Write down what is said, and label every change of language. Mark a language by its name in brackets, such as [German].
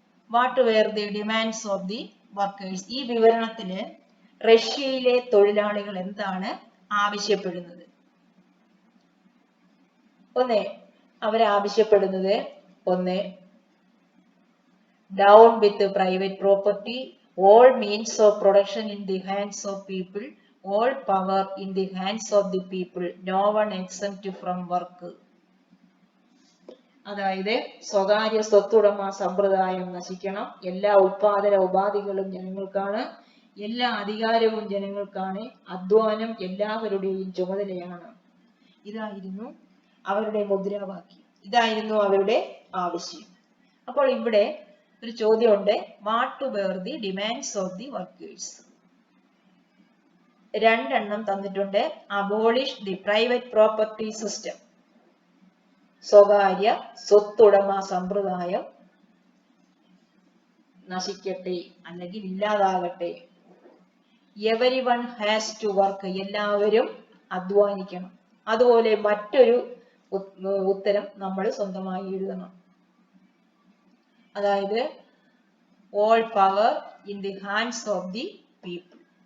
[English] What were the demands of the workers? [Malayalam] ഈ വിവരണത്തില് റഷ്യയിലെ തൊഴിലാളികൾ എന്താണ് ആവശ്യപ്പെടുന്നത്? ഒന്ന്, അവരാവശ്യപ്പെടുന്നത് [English] ഒന്ന്, down with private property, all means of production in the hands of people, all power in the hands of the people, no one exempt from work. [Malayalam] അതായത് സ്വകാര്യ സ്വത്തുടമ സമ്പ്രദായം നശിക്കണം, എല്ലാ ഉത്പാദന ഉപാധികളും ജനങ്ങൾക്കാണ്, എല്ലാ അധികാരവും ജനങ്ങൾക്കാണ്, അധ്വാനം എല്ലാവരുടെയും ചുമതലയാണ്. ഇതായിരുന്നു അവരുടെ മുദ്രാവാക്യം, ഇതായിരുന്നു അവരുടെ ആവശ്യം. അപ്പോൾ ഇവിടെ ഒരു ചോദ്യമുണ്ട്, [English] What were the demands of the workers? [Malayalam] രണ്ടെണ്ണം തന്നിട്ടുണ്ട്. [English] abolish the private property system, [Malayalam] സ്വകാര്യ സ്വത്തുടമ സമ്പ്രദായം നശിക്കട്ടെ അല്ലെങ്കിൽ ഇല്ലാതാകട്ടെ. [English] everyone has to work, [Malayalam] എല്ലാവരും അധ്വാനിക്കണം. അതുപോലെ മറ്റൊരു ഉത്തരം നമ്മൾ സ്വന്തമായി എഴുതണം. അതായത് [English] all power in the hands of the people.